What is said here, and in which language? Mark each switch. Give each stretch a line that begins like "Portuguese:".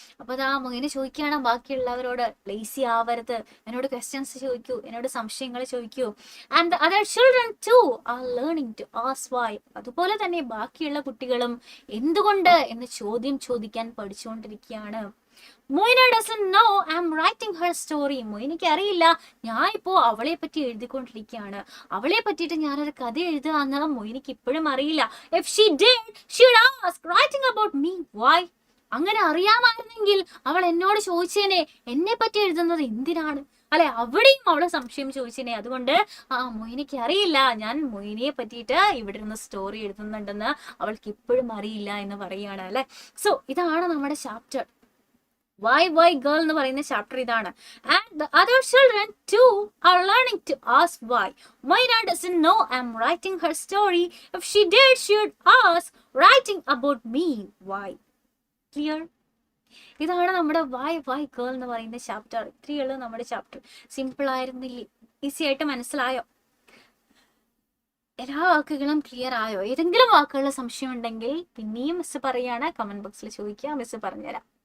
Malayalam: അപ്പൊ അതാ മൊയ്ന ചോദിക്കുകയാണ് ബാക്കിയുള്ളവരോട്, ലേസി ആവരുത്, എന്നോട് ക്വസ്റ്റ്യൻസ് ചോദിക്കൂ, എന്നോട് സംശയങ്ങൾ ചോദിക്കൂ.
English: And other children too are learning to ask why.
Malayalam: അതുപോലെ തന്നെ ബാക്കിയുള്ള കുട്ടികളും എന്തുകൊണ്ട് എന്ന് ചോദ്യം ചോദിക്കാൻ പഠിച്ചുകൊണ്ടിരിക്കുകയാണ്.
English: Moyna doesn't know I'm writing her story.
Malayalam: മൊയ്നയ്ക്ക് അറിയില്ല ഞാൻ ഇപ്പോ അവളെ പറ്റി എഴുതിക്കൊണ്ടിരിക്കുകയാണ്, അവളെ പറ്റിയിട്ട് ഞാനൊരു കഥ എഴുതുക മൊയ്നയ്ക്ക് ഇപ്പോഴും അറിയില്ല.
English: If she did, she would ask writing about me. Why?
Malayalam: അങ്ങനെ അറിയാമായിരുന്നെങ്കിൽ അവൾ എന്നോട് ചോദിച്ചേനെ എന്നെ പറ്റി എഴുതുന്നത് എന്തിനാണ് അല്ലെ. അവിടെയും അവള് സംശയം ചോദിച്ചേനെ. അതുകൊണ്ട് മൊയ്നയ്ക്ക് അറിയില്ല ഞാൻ മൊയ്നയെ പറ്റിയിട്ട് ഇവിടെ ഇരുന്ന് സ്റ്റോറി എഴുതുന്നുണ്ടെന്ന് അവൾക്ക് ഇപ്പോഴും അറിയില്ല എന്ന് പറയുകയാണ് അല്ലെ. സോ ഇതാണ് നമ്മുടെ ചാപ്റ്റർ why girl എന്ന് പറയുന്ന ചാപ്റ്റർ ഇതാണ്.
English: And the other children too are learning to ask why. Moina doesn't know I'm writing her story. If she did, she would ask writing about me. Why? Clear?
Malayalam: ഇതാണ് നമ്മുടെ why girl എന്ന് പറയുന്ന chapter. ഇത്രയുള്ളൂ നമ്മുടെ chapter. Simple ആയിരുന്നില്ലേ? Easy ആയിട്ട് മനസ്സിലായോ? എല്ലാ വാക്കുകളും ക്ലിയർ ആയോ? ഏതെങ്കിലും വാക്കുകളുടെ സംശയം ഉണ്ടെങ്കിൽ പിന്നെയും മിസ് പറയാണ്, കമന്റ് ബോക്സിൽ ചോദിക്കുക, മിസ് പറഞ്ഞുതരാം.